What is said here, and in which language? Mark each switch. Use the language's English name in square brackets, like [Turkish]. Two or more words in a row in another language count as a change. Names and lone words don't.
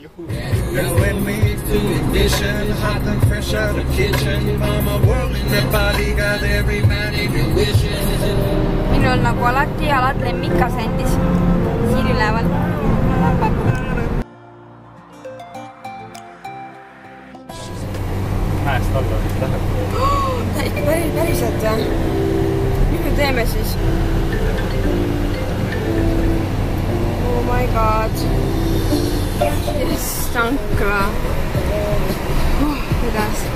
[Estonian] Minul nagu alati jalad lemmikasendis siin üleval. Mäest alla läheb. Päriselt jah? Mis me teeme siis? [English] Oh my god. [Estonian] Yes, tankla. Kuidas?